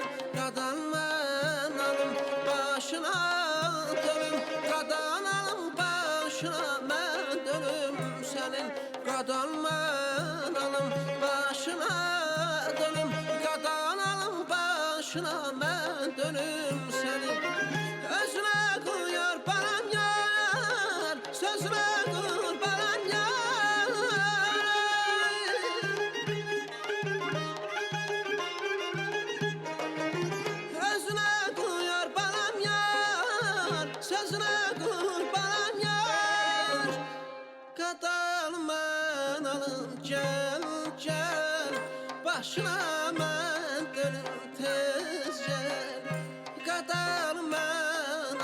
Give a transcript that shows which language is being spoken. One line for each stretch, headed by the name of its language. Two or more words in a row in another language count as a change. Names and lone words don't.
Azerbaijani: Qadan mən alım başına dönüm Qadan alım başına mən dönüm senin Qadan mən alım başına dönüm Qadan alım başına mən dönüm senin
Turkish: Özüne koyar balam yar sözüne kurban yar Özüne koyar balam yar sözüne kurban yar
Azerbaijani: Kadar mən alım gel gel başına mən dönüm tez gel Kadar mən